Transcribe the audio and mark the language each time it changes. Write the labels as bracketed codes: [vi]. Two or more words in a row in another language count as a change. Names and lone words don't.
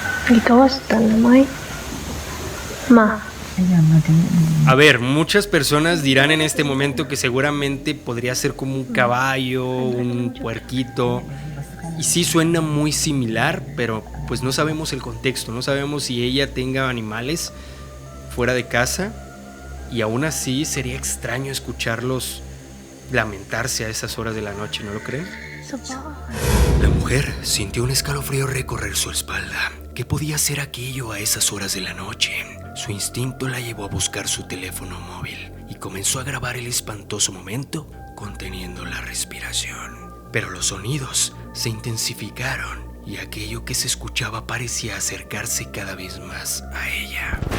[ceb] Gigawas ta na may. Ma. [tl] Ayan, madali. [es] A ver, muchas personas dirán en este momento que seguramente podría ser como un caballo, un puerquito. Y sí suena muy similar, pero pues no sabemos el contexto, no sabemos si ella tenga animales fuera de casa. Y aún así sería extraño escucharlos lamentarse a esas horas de la noche, ¿no lo creen? [tl] Sa bahay. [es] La mujer sintió un escalofrío recorrer su espalda. ¿Qué podía ser aquello a esas horas de la noche? Su instinto la llevó a buscar su teléfono móvil y comenzó a grabar el espantoso momento conteniendo la respiración. Pero los sonidos se intensificaron y aquello que se escuchaba parecía acercarse cada vez más a ella.